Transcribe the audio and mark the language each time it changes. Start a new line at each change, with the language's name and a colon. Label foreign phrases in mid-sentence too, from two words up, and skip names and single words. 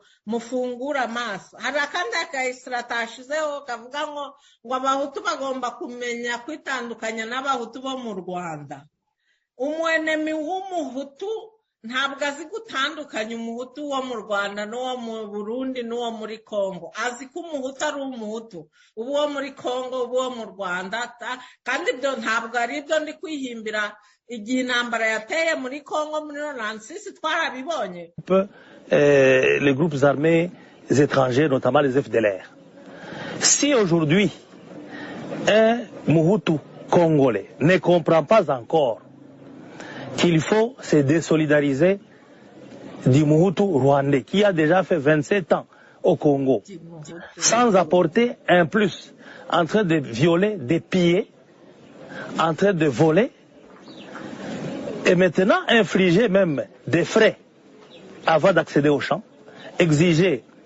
Kinyarwanda: mufungura amaso hari akandi akayisira tashizeho kavuga ngo abahutu bagomba kumenya kwitandukanya n'abahutu bo mu Rwanda umwenemi w'umuhutu ntabwo azi gutandukanya umuhutu wo mu Rwanda n'uwo mu Burundi n'uwo muri Kongo azi ko umuhutu ari umuhutu ubu wo muri Kongo ubu wo mu Rwanda kandi ibyo ntabwo ari ibyo ndi kwihimbira igihe intambara yateye muri Kongo muri 96 twarabibonye
French: les groupes armés étrangers notamment les FDLR si aujourd'hui un Mohutu congolais ne comprend pas encore qu'il faut se désolidariser du Mohutu rwandais qui a déjà fait 27 ans au Congo sans apporter un plus en train de violer, de piller, en train de voler et maintenant infliger même des frais avant d'accéder au champ, exiger